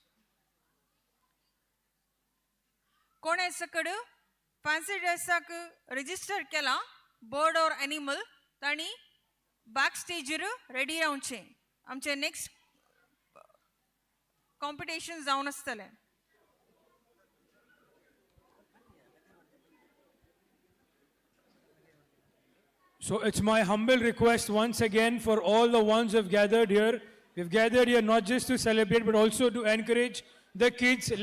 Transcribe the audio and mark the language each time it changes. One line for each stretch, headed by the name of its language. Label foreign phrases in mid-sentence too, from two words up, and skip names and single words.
Konkani: कोण सकड फॅन्सी ड्रेसाक रजिस्टर केला बर्ड और एनिमल ताणी बॅक स्टेजर रेडी रावचे आमचे
English: next competition
Konkani: जावन आसतले
English: So it's my humble request once again for all the ones who have gathered here. We've gathered here not just to celebrate but also to encourage the kids.